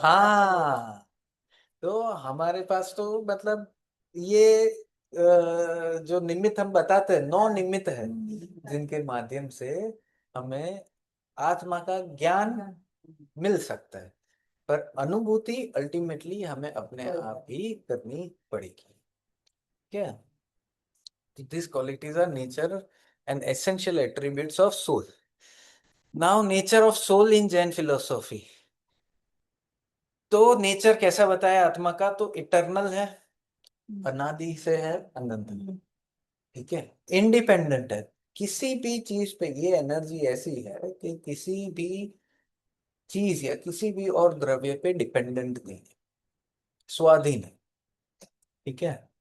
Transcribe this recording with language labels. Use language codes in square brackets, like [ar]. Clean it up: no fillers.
[hi] हाँ, तो हमारे पास तो मतलब ये जो निमित्त हम बताते हैं, नौ निमित्त है जिनके माध्यम से हमें आत्मा का ज्ञान मिल सकता है, पर अनुभूति अल्टीमेटली हमें अपने आप ही करनी पड़ेगी। क्या? [en] These qualities are nature and essential attributes of soul. Now, nature of soul in Jain philosophy. [hi] तो नेचर कैसा बताया आत्मा का? तो इटर्नल है, अनादि से है, अनंत है, ठीक है, इंडिपेंडेंट है। किसी भी चीज पे ये एनर्जी ऐसी है कि किसी भी चीज या किसी भी और द्रव्य पे डिपेंडेंट नहीं है, स्वाधीन है, ठीक है।